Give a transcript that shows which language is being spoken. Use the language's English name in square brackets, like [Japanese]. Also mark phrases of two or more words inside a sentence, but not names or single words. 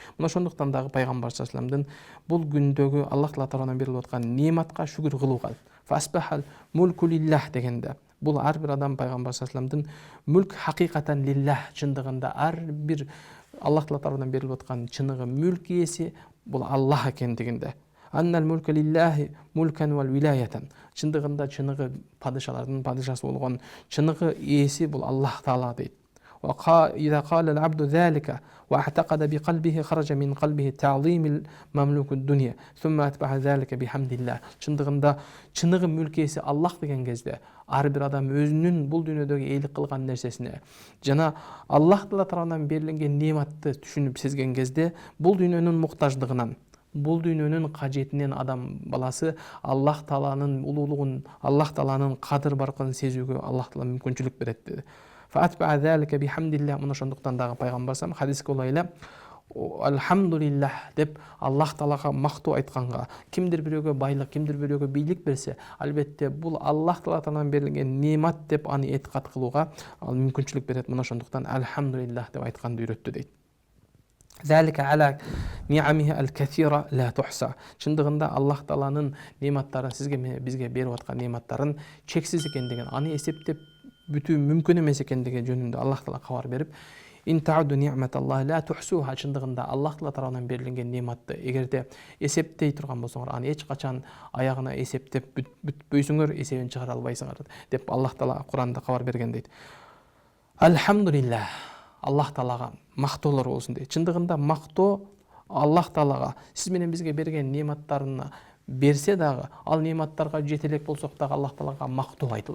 [Kyrgyz] Мына ошондуктан дагы пайгамбар [Arabic] صلى الله عليه وسلم [Kyrgyz] бул күндөгү Аллах Таала тарабынан берилип аткан неематка шүгүр кылууга, [Arabic] فأصبح الملك لله [Kyrgyz] дегенде, бул ар бир адам пайгамбар [Arabic] صلى الله عليه وسلم [Kyrgyz] мүлк хакыйкатан лиллах, чындыгында ар бир Аллах Таала тарабынан берилип аткан чыныгы мүлк ээси бул Аллах экендигинде. [Arabic] أن الملك لله ملكا وولاية. [Kyrgyz] Чындыгында чыныгы падышалардын падышасы болгон чыныгы ээси бул Аллах Таала дейт. [Arabic] وإذا قال العبد ذلك واعتقد بقلبه خرج من قلبه تعظيم المملوك الدنيا ثم أتبع ذلك بحمد الله. [Kyrgyz] Шындығында чыныгы мүлкесі Аллах деген кезде ар бир адам өзүнүн бул дүйнөдөгү эйлик кылган нерсесине жана Аллах Таала тарабынан берилген нематты түшүнүп сезген кезде бул дүйнөнүн муктаждыгынан, бул дүйнөнүн кажетинен адам баласы Аллах Тааланын улуулугун, Аллах Тааланын кадыр баркын сезүүгө Аллах Таала мүмкүнчүлүк берет dedi. [Arabic] فأتبع ذلك بحمد الله. [Kyrgyz] Мына ошондуктан дагы пайгамбарым хадиске улайла Алхамдулиллах деп Аллах Таалага мактоо айтканга, кимдир бирөөгө байлык, кимдир бирөөгө бийлик берсе, албетте бул Аллах Таала тарабынан берилген немат деп аны этикад кылууга ал мүмкүнчүлүк берет. Мына ошондуктан Алхамдулиллах деп айтканды үйрөттү дейт. [Arabic] ذلك على نعمه الكثيرة لا تحصى. [Kyrgyz] Чындыгында Аллах Тааланын нематтарын сизге бизге берип аткан нематтарын чексиз экендигин, аны эсептеп бүтүү мүмкүн эмес экендиги жөнүндө Аллах Таала кабар берип, [Arabic] إن تعدوا نعمة الله لا تحصوها. [Kyrgyz] Чындыгында Аллах Таала тарабынан берилген нематты эгерде эсептей турган болсоңор, аны эч качан аягына эсептеп бүтпөйсүңөр, эсебин чыгара албайсыңар деп Аллах Таала Куранда кабар берген дейт. Алхамдулиллах. Аллах Таалага мактоолор болсун дейт. Чындыгында мактоо Аллах Таалага сиз менен бизге берген нематтарына берсе дагы, ал нематтарга жетелек болсок дагы Аллах Таалага мактоо айтылат.